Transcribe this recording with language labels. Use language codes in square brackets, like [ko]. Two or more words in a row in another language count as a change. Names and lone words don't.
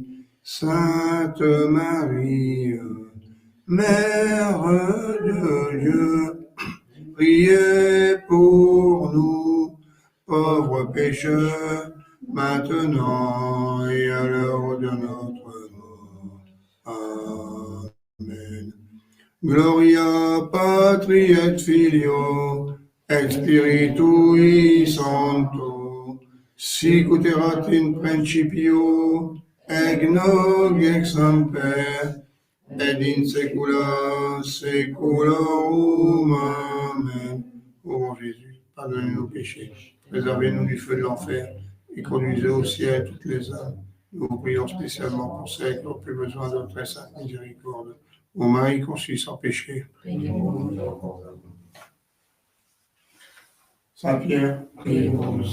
[fr] Sainte Marie, Mère de Dieu, priez pour nous, pauvres pécheurs, maintenant et à l'heure de notre mort. Amen. [la] Gloria Patri et Filio et Spiritui Sancto, sic ut erat in principio, et nunc et semper, et in saecula saeculorum. Amen. [fr] Ô mon Jésus, pardonnez nos péchés, préservez-nous du feu de l'enfer, et conduisez au ciel toutes les âmes. Nous vous prions spécialement pour celles qui ont plus besoin de votre très sainte miséricorde. Ô Marie conçue sans péché, Priez pour nous, Saint Pierre, priez pour nous.